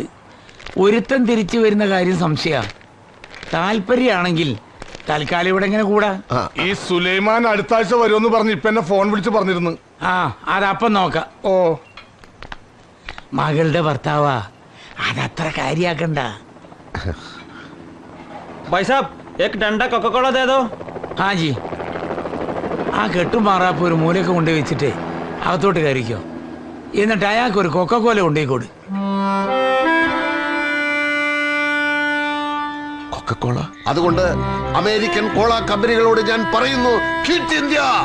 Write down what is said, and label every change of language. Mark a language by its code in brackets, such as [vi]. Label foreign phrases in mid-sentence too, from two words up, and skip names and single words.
[ml] ഒരുത്തൻ തിരിച്ചു വരുന്ന കാര്യം സംശയ. താല്പര്യമാണെങ്കിൽ തൽക്കാലം ഇവിടെ എങ്ങനെ കൂടാ? ഈ സുലൈമാൻ അടുത്ത ആഴ്ച വരുമെന്ന് പറഞ്ഞ് ഇപ്പൊ എന്നെ ഫോൺ വിളിച്ച് പറഞ്ഞിരുന്നു. അതപ്പം നോക്കാം. ഓ, മകളുടെ ഭർത്താവാ, അതത്ര കാര്യാക്കണ്ട. [hi] भाई साहब एक डंडा कोका कोला दे दो. हाँ जी. [ml] ആ കെട്ടുമാറാപ്പ് ഒരു മൂലയൊക്കെ കൊണ്ടുപോയി വെച്ചിട്ടേ അകത്തോട്ട് കയറിക്കോ. എന്നിട്ട് അയാൾക്ക് ഒരു കൊക്കക്കോല കൊണ്ടുപോയിക്കോട്. കൊക്കക്കോള? അതുകൊണ്ട് അമേരിക്കൻ കോള കമ്പനികളോട് ഞാൻ പറയുന്നു, [en] Quit India.